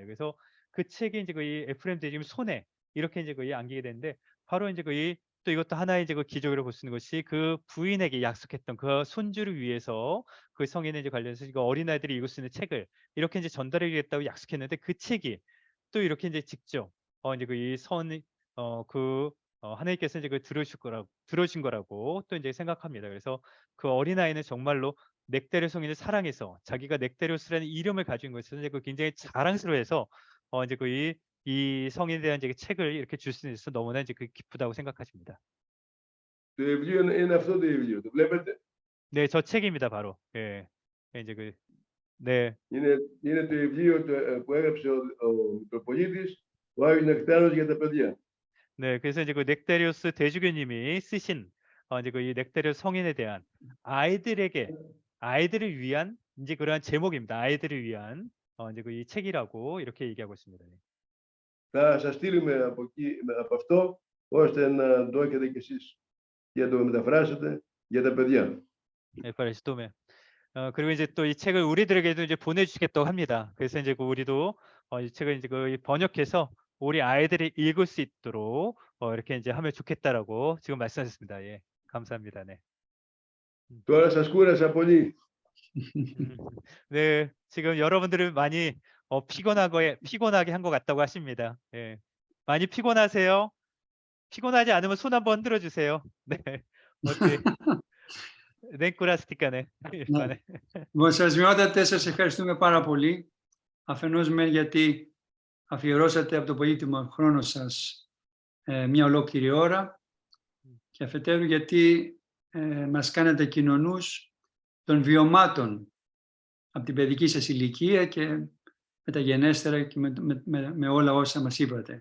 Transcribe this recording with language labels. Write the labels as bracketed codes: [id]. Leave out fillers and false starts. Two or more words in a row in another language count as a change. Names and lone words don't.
[ko] 그래서 그 책이 이제 이 에프레임 대주님 손에 이렇게 이제 안기게 되는데 바로 이제 또 이것도 하나의 이제 기적으로 볼 수 있는 것이 그 부인에게 약속했던 그 손주를 위해서 그 성인에 이제 관련해서 이거 어린아이들이 읽을 수 있는 책을 이렇게 이제 전달하겠다고 약속했는데 그 책이 또 이렇게 이제 직접 이제 하나님께서 이제 들으신 거라고 또 이제 생각합니다. 그래서 그 어린아이는 정말로 넥타리오 성인을 사랑해서 자기가 넥타리오스라는 이름을 가진 것에서 이제 굉장히 자랑스러워해서 이제 이 성인에 대한 이제 책을 이렇게 줄 수 있어서 너무나 이제 기쁘다고 생각하십니다. [el] Το βιβλίο είναι αυτό το βιβλίο, το βλέπετε. [ko] 네, 저 책입니다, 바로. 예, 이제 네. [el] Είναι το βιβλίο που έγραψε ο Μητροπολίτης, ο Άγιος Νεκτάριος για τα παιδιά. [ko] 네, 그래서 이제 넥타리오스 대주교님이 쓰신 이제 이 넥타리오스 성인에 대한 아이들을 위한 이제 그러한 제목입니다. 아이들을 위한 이제 이 책이라고 이렇게 얘기하고 있습니다. [el] Θα σας στείλουμε από αυτό, ώστε να το έχετε κι εσείς και να το μεταφράσετε για τα παιδιά. [ko] 네, 파레스토메. 그리고 이제 또 이 책을 우리들에게도 이제 보내주시겠다고 합니다. 그래서 이제 우리도 이 책을 이제 번역해서 우리 아이들이 읽을 수 있도록 이렇게 이제 하면 좋겠다라고 지금 말씀하셨습니다. 예, 감사합니다. 네. [el] Τώρα σας κούρασα πολύ. [ko] 네, 지금 여러분들을 많이 피곤하게 한 것 같다고 하십니다. 예, 많이 피곤하세요? 피곤하지 않으면 손 한번 흔들어 주세요. 네, 어때? 네, [el] κουράστηκανε. Ναι. Βοσιασμιότατε, σας ευχαριστούμε πάρα πολύ. Αφενός μεν γιατί αφιερώσατε από το πολύτιμο χρόνο σας μια ολόκληρη ώρα και αφετέρου γιατί μας κάνετε κοινωνούς των βιωμάτων από την παιδική σας ηλικία και μεταγενέστερα και με όλα όσα μας είπατε.